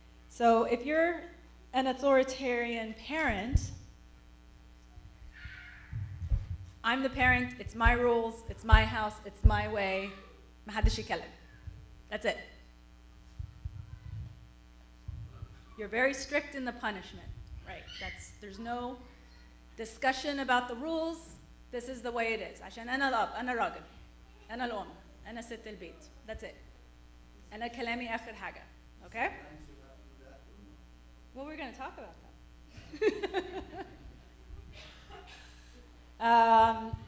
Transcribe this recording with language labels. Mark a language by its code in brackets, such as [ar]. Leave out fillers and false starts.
[en] So if you're an authoritarian parent, I'm the parent, it's my rules, it's my house, it's my way, [ar] محدش يكلم. [en] That's it. You're very strict in the punishment, right? There's no discussion about the rules. This is the way it is. [ar] عشان أنا الأب، أنا الراجل، أنا الأم، أنا ست البيت. [en] That's it. [ar] أنا كلامي آخر حاجة. [en] Okay? Well, we're going to talk about that.